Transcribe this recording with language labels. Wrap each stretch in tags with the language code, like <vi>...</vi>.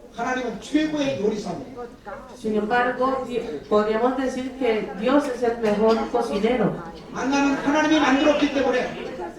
<ko>하나님은 최고의 요리사입니다.</ko> <es>Sin embargo, podríamos decir que Dios es el mejor cocinero.</es> <ko>만나는 하나님이 만들었기 때문에</ko>